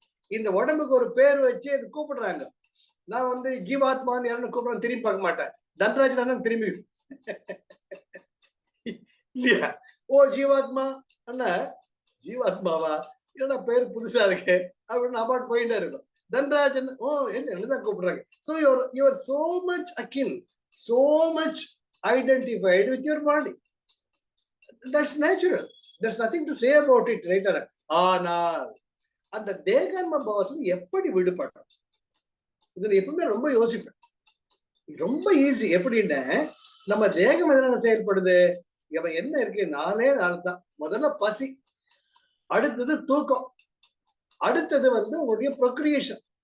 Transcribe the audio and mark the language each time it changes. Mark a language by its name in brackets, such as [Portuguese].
[Tamil] இந்த உடம்புக்கு ஒரு பேர் வச்சு அது கூப்பிடுறாங்க. நான் வந்து ஜீவாத்மான்னு யாருன்னு கூப்பிட திரும்பி பார்க்க மாட்டேன். தன்ராஜ் தான் திரும்பி இல்லையா? ஓ ஜீவாத்மா அண்ணா, ஜீவாத்மாவா என்னடா பேர் புதுசா இருக்கு அப்படின்னு அபார்ட் போயிட்டே இருக்கும். தன்ராஜன், ஓ என்னதான் கூப்பிடுறாங்க. [English] So you're so much akin, so much identified with your body. That's natural. There's nothing to say about it, right? [Tamil] ஆனால் அந்த தேகான்ம பாவத்துல எப்படி விடுபடுறோம்? இதுல எப்பவுமே ரொம்ப யோசிப்பேன். ரொம்ப ஈஸி. எப்படின்னா, நம்ம தேகம் எதனால செயல்படுது? இவன் என்ன இருக்கு? 4 தான். முதல்ல பசி, அடுத்தது தூக்கம், அடுத்தது உங்களுடைய ப்ரொக்ரியேஷன்.